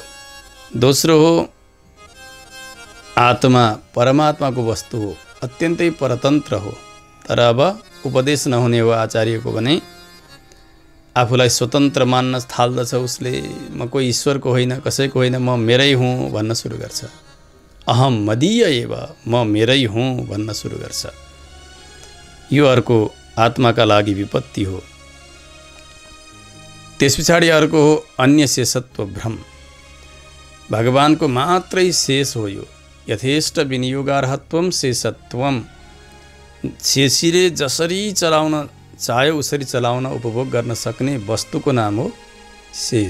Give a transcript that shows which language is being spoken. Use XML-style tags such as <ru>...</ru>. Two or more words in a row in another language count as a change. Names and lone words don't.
<ne>दोस्रो हो आत्मा परमात्माको वस्तु हो, अत्यन्तै परतन्त्र हो, तर अब उपदेश नहुने हो आचार्यको भने आफूलाई स्वतन्त्र मान्न थाल्दछ उसले। म कोही ईश्वरको होइन, कसैको होइन, म मेरै हुँ भन्न सुरु गर्छ।</ne> <sa>अहम मदीय एव,</sa> <ne>म मेरै हुँ भन्न सुरु गर्छ। यो अर्को आत्माका लागि विपत्ति हो। त्यस पछाडि अर्को हो अन्य शेषत्व भ्रम। भगवानको मात्रै शेष हो यो।</ne> <sa>यथेष्ट विनियोगार्हत्वम शेषत्वम।</sa> <ne>शेषीले जसरी चलाउन चाह्यो उसरी चलाउन उपभोग गर्न सक्ने वस्तुको नाम हो शेष।</ne>